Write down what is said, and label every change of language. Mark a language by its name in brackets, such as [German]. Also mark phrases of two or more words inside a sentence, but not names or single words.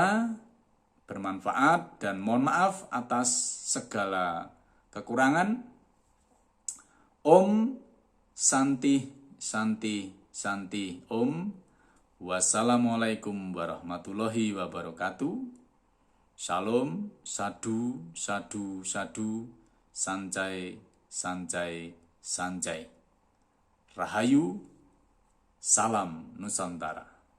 [Indonesian] Semoga bermanfaat dan mohon maaf atas segala kekurangan. [Sanskrit] Om Santi Santi Santi Om. [Arabic] والسلام عليكم ورحمة الله وبركاته. Shalom, [Pali] sadu, sadu, sadu, [Chinese] 善哉，善哉，善哉. [Indonesian] Rahayu, salam Nusantara.